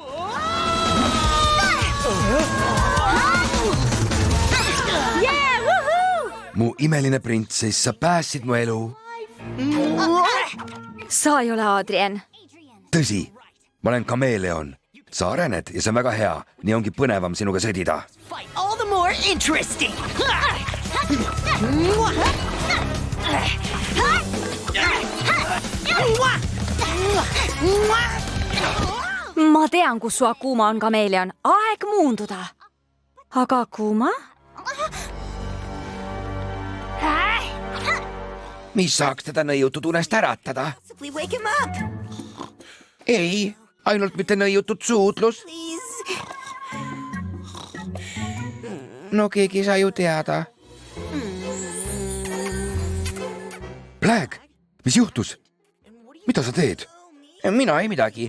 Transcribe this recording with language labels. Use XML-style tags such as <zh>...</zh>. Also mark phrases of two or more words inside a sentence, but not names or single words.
<et>Mu imeline printsess, sa päästsid mu elu. Sa ei ole Adrian. Tõsi, ma olen kameeleon. Sa arened ja see on väga hea. Nii ongi põnevam sinuga sõdida.</et> <en>All the more interesting!</en> <et>Ma tean, kus su Akuma on, kameeleon. Aeg muunduda. Aga Akuma? Mis saaks teda nõiutud unest äratada?</et> <en>We wake him up,</en> <et>Ei, ainult mitte nõiutud suudlus.</et> <en>please.</en> <et>No keegi ei saa ju teada. Black, mis juhtus? Mida sa teed? Mina ei midagi.</et>